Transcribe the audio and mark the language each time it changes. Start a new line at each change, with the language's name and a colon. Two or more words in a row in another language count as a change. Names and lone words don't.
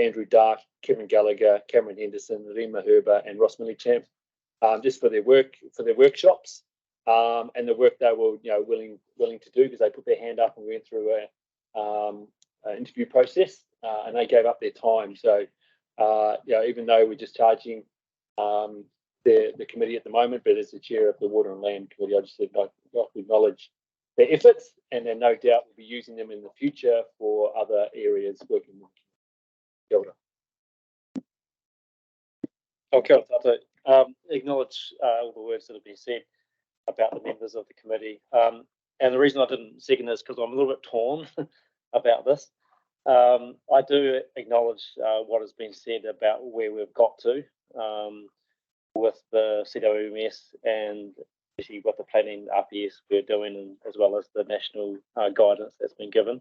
English: Andrew Dark, Kevin Gallagher, Cameron Henderson, Rima Herber, and Ross Millichamp, just for their workshops and the work they were willing to do, because they put their hand up and went through an interview process and they gave up their time. So even though we're just charging the committee at the moment, but as the chair of the Water and Land Committee, I just said I'd like to acknowledge their efforts, and then no doubt we'll be using them in the future for other areas working with.
Māori: Kia ora. Kia ora.
English: Acknowledge all the words that have been said about the members of the committee. And the reason I didn't second is because I'm a little bit torn about this. I do acknowledge what has been said about where we've got to with the CWMS and especially with the planning RPS we're doing, and as well as the national guidance that's been given.